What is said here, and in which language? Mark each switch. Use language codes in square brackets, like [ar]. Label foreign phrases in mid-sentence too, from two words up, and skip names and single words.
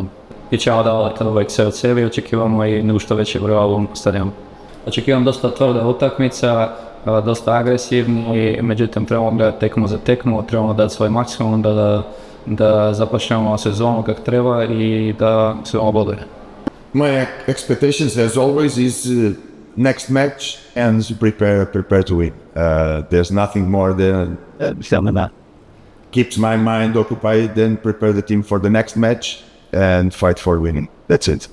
[hr] I ćemo davati uvijek sve od sebe, očekivamo i u što većem broju stadionu. Očekivam dosta tvrda utakmica, dosta agresivni, međutim trebamo gledati tekmu za tekmu, trebamo dati svoj maksimum da započnemo sezonu kako treba i da se oboduje. [en] My expectations, as always, is next match and prepare to win. There's nothing more than keeps my mind occupied and prepare the team for the next match and fight for winning. That's it.